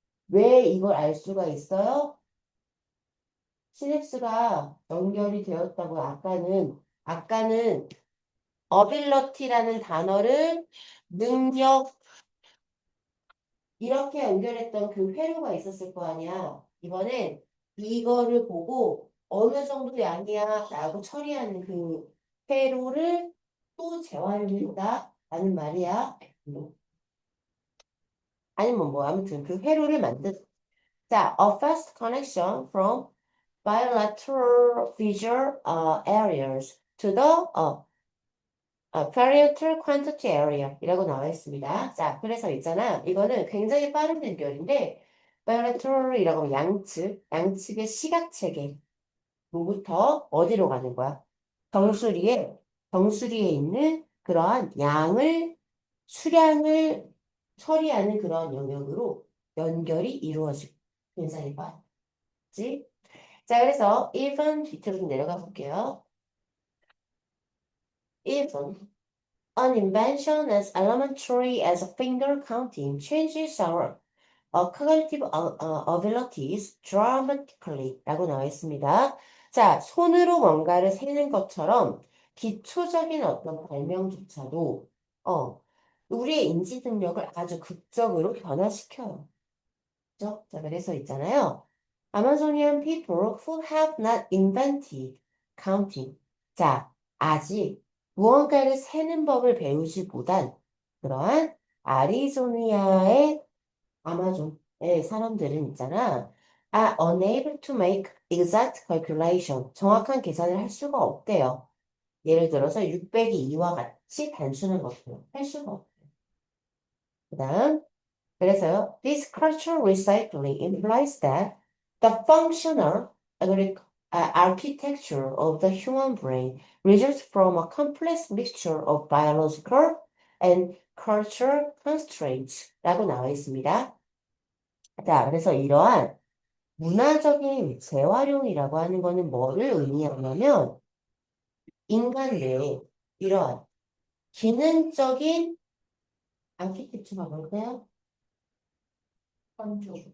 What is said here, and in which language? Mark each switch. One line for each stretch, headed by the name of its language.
Korean: 왜 이걸 알 수가 있어요? 시냅스가 연결이 되었다고 아까는 ability라는 단어를 능력 이렇게 연결했던 그 회로가 있었을 거 아니야. 이번엔 이거를 보고 어느 정도 양이야 라고 처리하는 그 회로를 또 재활용했다 라는 말이야. 아니면 뭐 아무튼 그 회로를 자,
English: a fast connection from bilateral visual areas to the parietal quantity area
Korean: 이라고 나와 있습니다. 자, 그래서 있잖아. 이거는 굉장히 빠른 연결인데 bilateral이라고 하면 양측의 시각체계 뭐부터 어디로 가는 거야? 정수리에 정수리에 있는 그러한 수량을 처리하는 그런 영역으로 연결이 이루어지고 굉장히 빠르지. 자, 그래서 1번 밑으로 좀 내려가 볼게요. 1번.
English: An invention as elementary as finger counting changes our cognitive abilities dramatically
Korean: 라고 나와 있습니다. 자, 손으로 뭔가를 세는 것처럼 기초적인 어떤 발명조차도 우리의 인지 능력을 아주 극적으로 변화시켜요. 그죠? 자, 그래서 있잖아요.
English: Amazonian people who have not invented counting.
Korean: 자, 아직 무언가를 세는 법을 배우지 못한 그러한 아리조니아의 아마존의 사람들은 있잖아.
English: are unable to make exact calculation.
Korean: 정확한 계산을 할 수가 없대요. 예를 들어서 6 0 2와 같이 단순한 것들 할 수가 없대요. 그 다음 그래서요,
English: this cultural recycling implies that the functional architecture of the human brain results from a complex mixture of biological and cultural constraints
Korean: 라고 나와 있습니다. 자, 그래서 이러한 문화적인 재활용이라고 하는 거는 뭐를 의미하냐면 인간 내에 이러한 기능적인 아키텍처가 뭘까요? 건축.